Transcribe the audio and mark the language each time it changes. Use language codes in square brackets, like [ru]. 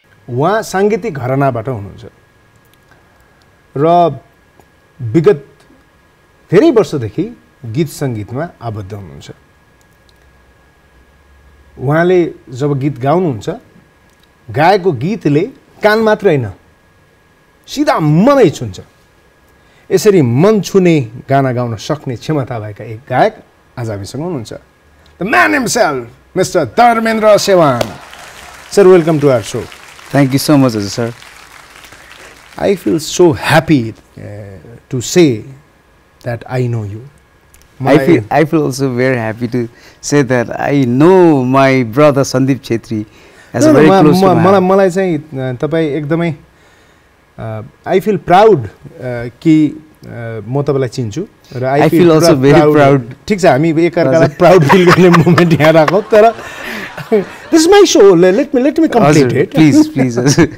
[ne] उहाँ साङ्गीतिक घरानाबाट हुनुहुन्छ र विगत धेरै वर्षदेखि गीत सङ्गीतमा आबद्ध हुनुहुन्छ। उहाँले जब गीत गाउनुहुन्छ गाएको गीतले कान मात्र होइन सिधा मनै छुन्छ। यसरी मन छुने गाना गाउन सक्ने क्षमता भएका एक गायक आज हामीसँग हुनुहुन्छ। [en] The man himself mister Dharmendra Sewan. Sir, welcome to our show. Thank you so much, sir. I feel so happy to say that I know you. I feel also very happy to say that I know my brother Sandeep Chhetri as a very close to my heart. [ne] मलाई चाहिँ तपाई एकदमै [en] I feel proud [ne] कि म तपाईलाई चिन्छु र [en] I feel also very proud. [ne] ठीक छ, हामी एकअर्कालाई प्राउड फिल गर्ने मोमेन्ट यहाँ राखौँ, तर [en] this is my show. Let me complete it. Please.